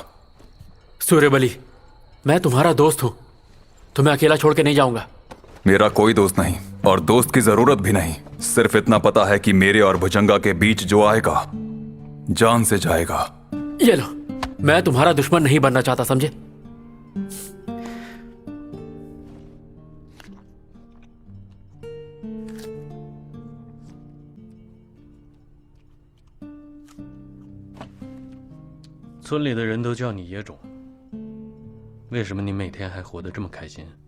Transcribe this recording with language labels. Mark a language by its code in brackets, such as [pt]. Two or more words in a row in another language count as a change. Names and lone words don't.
[hi] सूर्यबली, मैं तुम्हारा दोस्त हूं, तुम्हें अकेला छोड़ के नहीं जाऊंगा। मेरा कोई दोस्त नहीं और दोस्त की जरूरत भी नहीं। सिर्फ इतना पता है कि मेरे और भुजंगा के बीच जो आएगा जान से जाएगा। ये लो, मैं तुम्हारा दुश्मन नहीं बनना चाहता, समझे? [zh] 村里的人都叫你野种，为什么你每天还活得这么开心？